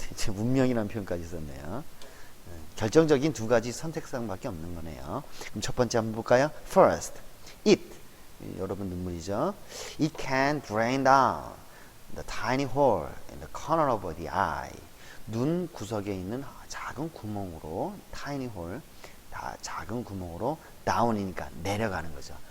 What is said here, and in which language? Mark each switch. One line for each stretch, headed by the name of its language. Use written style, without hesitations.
Korean: 운명이라는 표현까지 썼네요. 결정적인 두 가지 선택사항밖에 없는 거네요. 그럼 첫 번째 한번 볼까요?
English: First, it.
Korean: 여러분 눈물이죠.
English: It can drain down the tiny hole in the corner of the eye.
Korean: 눈 구석에 있는 작은 구멍으로
English: tiny hole,
Korean: 작은 구멍으로 down이니까 내려가는 거죠.